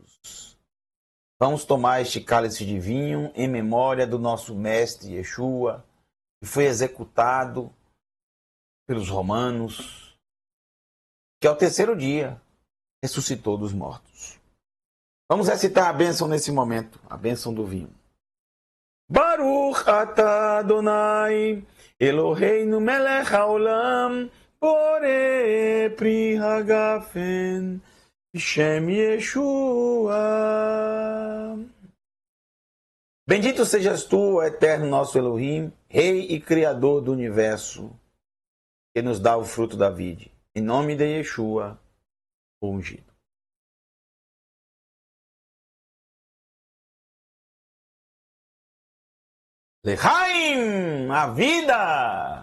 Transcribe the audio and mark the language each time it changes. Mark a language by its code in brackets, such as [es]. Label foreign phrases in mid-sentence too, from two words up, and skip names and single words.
[pt] Vamos tomar este cálice de vinho em memória do nosso mestre Yeshua, que foi executado pelos romanos, que ao terceiro dia ressuscitou dos mortos. Vamos recitar a bênção nesse momento, a bênção do vinho. [he] ברוך אתה אדוני, אלוהינו מלך העולם, בורא פרי הגפן, שם ישוע. [pt] Bendito sejas tu, eterno nosso Elohim, Rei e Criador do universo, que nos dá o fruto da vide. Em nome de Yeshua, o ungido. Lechaim, a vida!